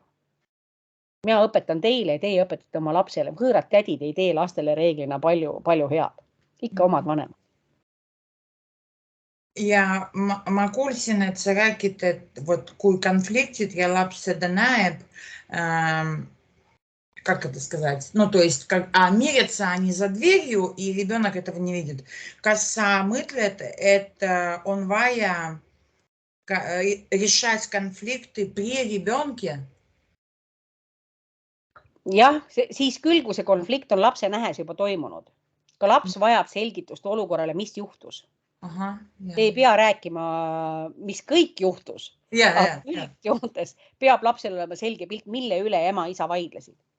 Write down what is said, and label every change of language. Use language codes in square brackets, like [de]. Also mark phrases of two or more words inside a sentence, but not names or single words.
[et] Mina õpetan teile ja teie õpetate oma lapsele. Võõrad tädid ei tee lastele reeglina palju head. Ikka omad vanemad. Ja ma kuulsin, et sa räägid, et kui konfliktid ja laps seda näeb, [ru] как это сказать? Ну, то есть, мирятся они за дверью, и ребенок этого не видит. [et] Kas sa mõtled, et on vaja [ru] решать конфликты при ребенке? [et] Jah, siis küll, kui see konflikt on lapse nähes juba toimunud. Ka laps vajab selgitust olukorrale, mis juhtus. Te ei pea rääkima, mis kõik juhtus. Üldjoontes peab lapsel olema selge pilt, mille üle ema-isa vaidlesid.